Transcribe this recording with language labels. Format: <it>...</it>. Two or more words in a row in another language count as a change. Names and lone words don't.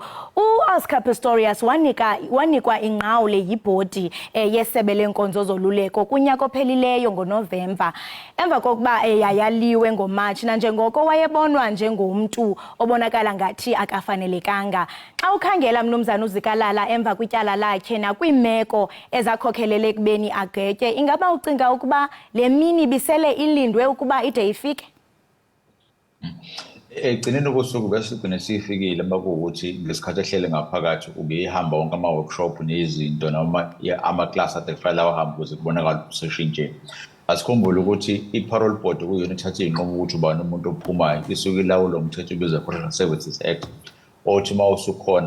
<xh>uOscar Pistorius wanikwa inqawule yibhodi yesebe lenkonzo zoluleko kunyaka ophelileyo ngoNovemba emva kokuba yayaliwe ngoMarch nanjengoko wayebonwa njengomntu obonakala ngathi akafanelekanga. Xa ukhangela mnumzana uZikalala emva kwityala lakhe nakwiimeko ezakhokhelele ekubeni agwetye ingaba ucinga ukuba le mini bisele ilindwe ukuba ide ifike?</xh> <zu>Egcineni kosuku besigcine sifikile bakuwukuthi ngesikhathi ehlele ngaphakathi ubehamba wonke ama-workshop nezinto noma ama-class ade kufanele awahamba ukuze kubonakala useshintshe. Asikhumbule ukuthi i-parole board kuyona ithathe iy'nqumo ukuthi ubani umuntu ophumayo isuke ilawulwa umthetho obizwa Correctional Services Act othi uma usukhona</zu>